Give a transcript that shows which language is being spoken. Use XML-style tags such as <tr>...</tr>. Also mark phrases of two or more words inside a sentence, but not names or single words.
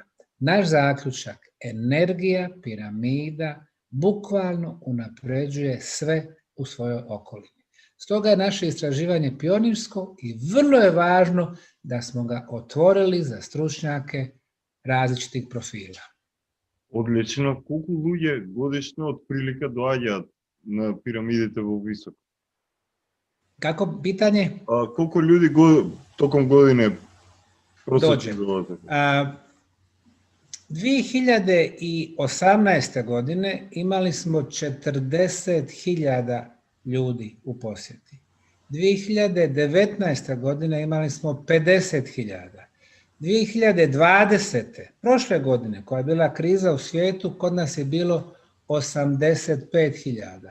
<bs>Naš zaključak, energija piramida bukvalno unapređuje sve u svojoj okolini. Stoga je naše istraživanje pionirsko i vrlo je važno da smo ga otvorili za stručnjake različitih profila.</bs> <mk>Одлично. Колку луѓе годишно од прилика доаѓаат на пирамидите во високо?</mk> <bs>Kako pitanje?</bs> <mk>Колку луѓе</mk> <sr>током године просечно</sr> <mk>долазат?</mk> <bs>2018. godine imali smo 40.000 ljudi u posjeti. 2019. godine imali smo 50.000. 2020. prošle godine, koja je bila kriza u svijetu, kod nas je bilo 85.000.</bs>